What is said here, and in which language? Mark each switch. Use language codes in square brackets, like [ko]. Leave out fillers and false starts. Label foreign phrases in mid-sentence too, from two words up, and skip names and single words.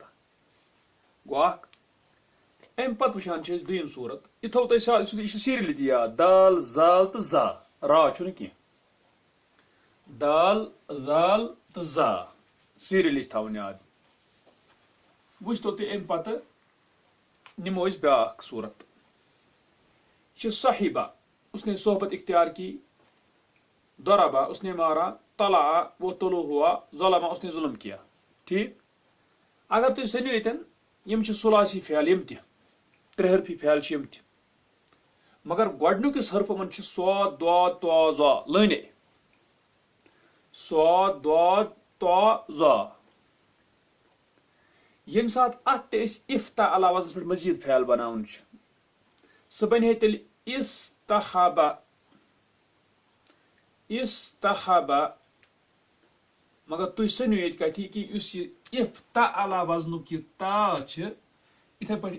[ks] گوٚو اکھ امہِ پتہٕ وٕچھان چھِ أسۍ دوٚیِم صوٗرت یہِ تھوٚو تۄہہِ یہِ چھُ سیٖریلی تہِ یاد دال زال تہٕ زا را چھُنہٕ کینٛہہ دال زال تہٕ زا سیٖریلی چھِ تھاوُن یاد وٕچھتو تُہۍ امہِ پتہٕ نِمو أسۍ بیاکھ صوٗرت یہ چھِ صاحبہ [ur] اس نے صحبت اختیار کی [ks] ضربا [ur] اس نے مارا [ks] طلع [ur] وہ طلوع ہوا [ks] ظلم [ur] اس نے ظلم کیا ٹھیک [ks] اگر تُہۍ سٔنِو ییٚتٮ۪ن یِم چھِ ثلاثی فعل یِم تہِ ترٛےٚ حرفی فعل چھِ یِم تہِ مگر گۄڈنیُک حرف یِمن چھِ صاد ضاد طا ظا لٲنے صاد ضاد طا ظا ییٚمہِ ساتہٕ اتھ تہِ أسۍ افتعل وزنس پٮ۪ٹھ مزید فعل بناوُن چھُ سُہ بنہِ ہے تیٚلہِ استحبا استحبا مگر تُہۍ سٔنِو ییٚتہِ کتھی کہِ یُس یہِ افتعل وزنُک یہِ تا چھِ یِتھے پٲٹھۍ